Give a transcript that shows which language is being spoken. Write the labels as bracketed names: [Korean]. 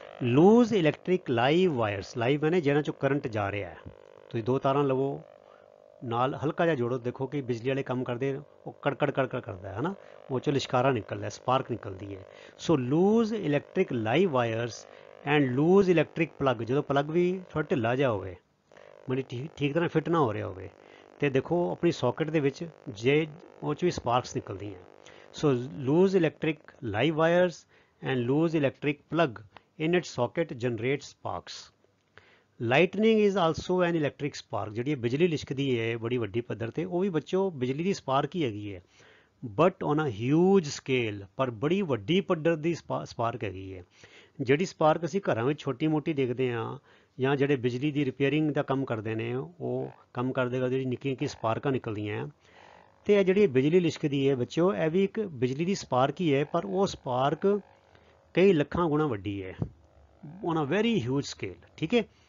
[English] loose electric live wires, [Punjabi] live ਨੇ ਜਿਹਨਾਂ 'ਚੋਂ ਕਰੰਟ ਜਾ ਰਿਹਾ ਹੈ, ਤੁਸੀਂ 2 ਤਾਰਾਂ ਲਵੋ, ਨਾਲ ਹਲਕਾ ਜਿਹਾ ਜੋੜੋ, ਦੇਖੋ ਕਿ ਬਿਜਲੀ ਵਾਲੇ ਕੰਮ ਕਰਦੇ ਉਹ ਕੜਕੜ ਕਰਦਾ ਹੈ ਨਾ, ਉਹ 'ਚੋਂ ਲਿਸ਼ਕਾਰਾ ਨਿਕਲਦਾ, ਸਪਾਰਕ ਨਿਕਲਦੀ ਹੈ। ਸੋ [English] loose electric live wires and loose electric plug, [Punjabi] ਜਦੋਂ ਪਲੱਗ ਵੀ ਥੋੜ੍ਹਾ ਢਿੱਲਾ ਜਿਹਾ ਹੋਵੇ, ਮਤਲਬ ਠੀਕ ਤਰ੍ਹਾਂ ਫਿੱਟ ਨਾ ਹੋ ਰਿਹਾ ਹੋਵੇ, ਤੇ ਦੇਖੋ ਆਪਣੀ ਸੌਕਟ ਦੇ ਵਿੱਚ ਜੇ ਉਹ 'ਚ ਵੀ ਸਪਾਰਕਸ ਨਿਕਲਦੀਆਂ। [English] So loose electric live wires and loose electric plug in its socket generates sparks। Lightning is also an electric spark। [Punjabi] ਜਿਹੜੀ ਬਿਜਲੀ ਲਿਸ਼ਕਦੀ ਹੈ ਬੜੀ ਵੱਡੀ ਪੱਧਰ ਤੇ, ਉਹ ਵੀ ਬੱਚੋ ਬਿਜਲੀ ਦੀ ਸਪਾਰਕ ਹੀ ਹੈਗੀ ਹੈ, [English] but on a huge scale, [Punjabi] ਪਰ ਬੜੀ ਵੱਡੀ ਪੱਧਰ ਦੀ ਸਪਾਰਕ ਹੈਗੀ ਹੈ। ਜਿਹੜੀ ਸਪਾਰਕ ਅਸੀਂ ਘਰਾਂ ਵਿੱਚ ਛੋਟੀ ਮੋਟੀ ਦੇਖਦੇ ਹਾਂ ਜਾਂ ਜਿਹੜੇ ਬਿਜਲੀ ਦੀ ਰਿਪੇਅਰਿੰਗ ਦਾ ਕੰਮ ਕਰਦੇ ਨੇ ਉਹ ਕੰਮ ਕਰਦੇ ਜਿਹੜੀ ਨਿੱਕੀਆਂ ਨਿੱਕੀਆਂ ਸਪਾਰਕਾਂ ਨਿਕਲਦੀਆਂ, ਤੇ ਇਹ ਜਿਹੜੀ ਬਿਜਲੀ ਲਿਸ਼ਕਦੀ ਹੈ ਬੱਚਿਓ, ਇਹ ਵੀ ਇੱਕ ਬਿਜਲੀ ਦੀ ਸਪਾਰਕ ਹੀ ਹੈ, ਪਰ ਉਹ ਸਪਾਰਕ ਕਈ ਲੱਖਾਂ ਗੁਣਾ ਵੱਡੀ ਹੈ, [English] on a very huge scale, [Punjabi] ਠੀਕ ਹੈ।